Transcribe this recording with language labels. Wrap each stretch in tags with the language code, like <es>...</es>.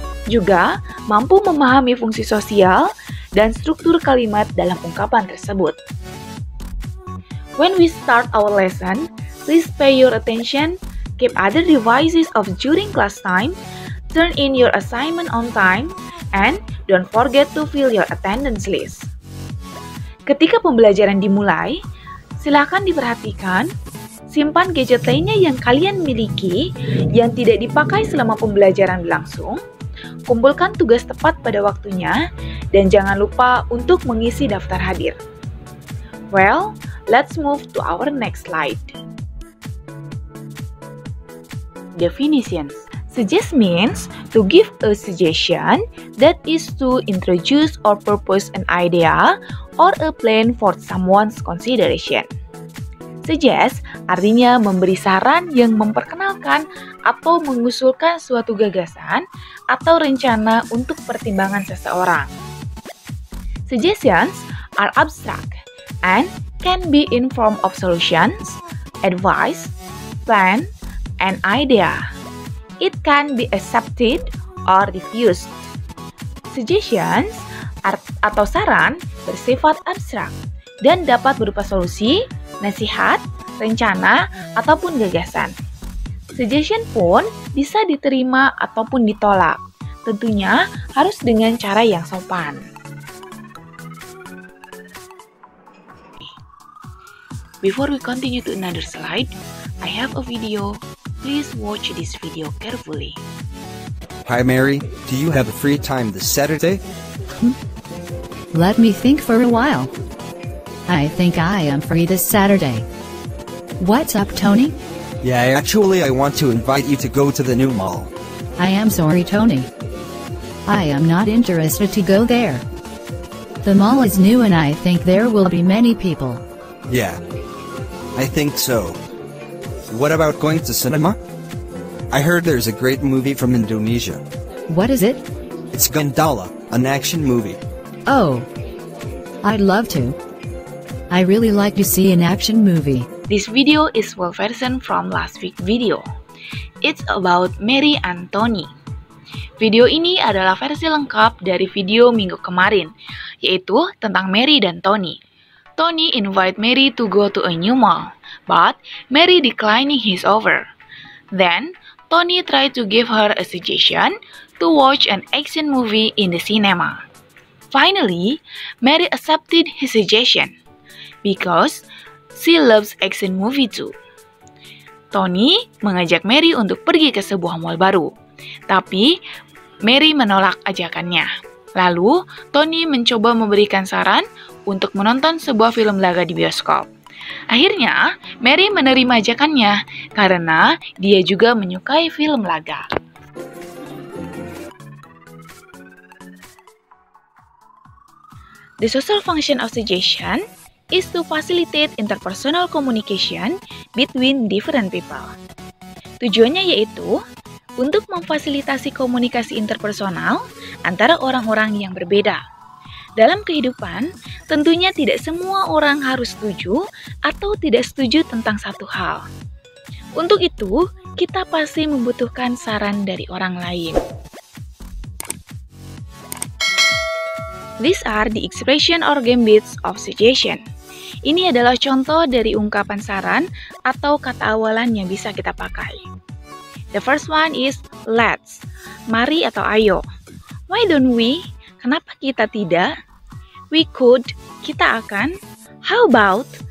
<id>Juga mampu memahami fungsi sosial dan struktur kalimat dalam ungkapan tersebut.</id> <en>When we start our lesson, please pay your attention, keep other devices off during class time, turn in your assignment on time, and don't forget to fill your attendance list.</en> <id>Ketika pembelajaran dimulai, silakan diperhatikan, simpan gadget lainnya yang kalian miliki yang tidak dipakai selama pembelajaran berlangsung, kumpulkan tugas tepat pada waktunya, dan jangan lupa untuk mengisi daftar hadir.</id> <en>Well, let's move to our next slide. Definitions. Suggest means to give a suggestion, that is to introduce or propose an idea or a plan for someone's consideration.</en> <id>Suggest artinya memberi saran yang memperkenalkan atau mengusulkan suatu gagasan atau rencana untuk pertimbangan seseorang.</id> <en>Suggestions are abstract and can be in form of solutions, advice, plan, and idea. It can be accepted or refused.</en> <id>Suggestions atau saran bersifat abstrak dan dapat berupa solusi, nasihat, rencana, ataupun gagasan. Suggestion pun bisa diterima ataupun ditolak. Tentunya harus dengan cara yang sopan.</id> <en>Before we continue to another slide, I have a video. Please watch this video carefully. Hi Mary, do you have a free time this Saturday? Let me think for a while. I think I am free this Saturday. What's up, Tony? Yeah, actually I want to invite you to go to the new mall. I am sorry, Tony. I am not interested to go there. The mall is new and I think there will be many people. Yeah, I think so. What about going to cinema? I heard there's a great movie from Indonesia. What is it? It's Gundala, an action movie. Oh, I'd love to. I really like to see an action movie. This video is full version from last week video. It's about Mary and Tony.</en> <id>Video ini adalah versi lengkap dari video minggu kemarin, yaitu tentang Mary dan Tony.</id> <en>Tony invite Mary to go to a new mall, but Mary declining his offer. Then, Tony tried to give her a suggestion to watch an action movie in the cinema. Finally, Mary accepted his suggestion because she loves action movie too.</en> <id>Tony mengajak Mary untuk pergi ke sebuah mall baru, tapi Mary menolak ajakannya. Lalu, Tony mencoba memberikan saran untuk menonton sebuah film laga di bioskop. Akhirnya, Mary menerima ajakannya karena dia juga menyukai film laga.</id> <en>The social function of suggestion is to facilitate interpersonal communication between different people.</en> <id>Tujuannya yaitu untuk memfasilitasi komunikasi interpersonal antara orang-orang yang berbeda. Dalam kehidupan, tentunya tidak semua orang harus setuju atau tidak setuju tentang satu hal. Untuk itu, kita pasti membutuhkan saran dari orang lain.</id> <en>These are the expression or gambits of suggestion.</en> <id>Ini adalah contoh dari ungkapan saran atau kata awalan yang bisa kita pakai.</id> <en>The first one is let's.</en> <id>Mari atau ayo.</id> <en>Why don't we?</en> <id>Kenapa kita tidak?</id> <en>We could.</en> <id>Kita akan.</id> <en>How about?</en>